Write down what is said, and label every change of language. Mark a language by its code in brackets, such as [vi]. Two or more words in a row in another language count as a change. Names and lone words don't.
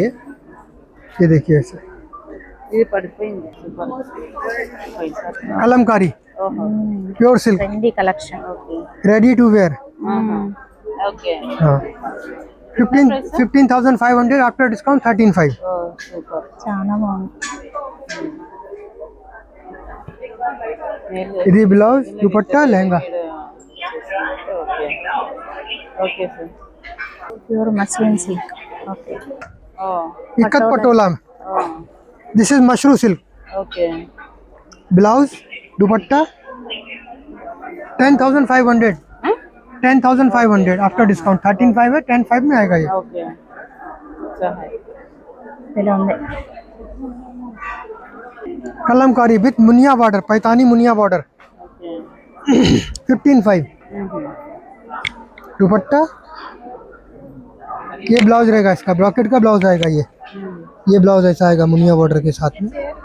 [hi] ये देखिए ऐसे ये पड़पेंगे [en] Kalamkari, pure silk, trendy collection. ओके, ready to wear. ओके। हाँ, 15,500, after discount 13,500. [te] ఓ సూపర్. చాలా బాగుంది. ఇది బ్లౌజ్, దుపట్టా, లెహంగా। [en] okay, okay sir. pure muslin silk. okay. ఓ, [hi] इकत पटोला में। ఓ, [en] this is Mashru silk, ఓకే. [hi] ब्लाउज, दुपट्टा 10,500, 10,500 [en] after discount [hi] 13,500 है, 10,500 में आएगा ये। [te] ఓకే. [hi] अच्छा है. [te] ఇలా ఉంది. [en] Kalamkari with Muniya border, Paithani Muniya border, ओके. 15,500। [hi] दुपट्टा, ये ब्लाउज रहेगा इसका, ब्रॉकेट का ब्लाउज आएगा ये ब्लाउज ऐसा आएगा मुनिया बॉर्डर के साथ में।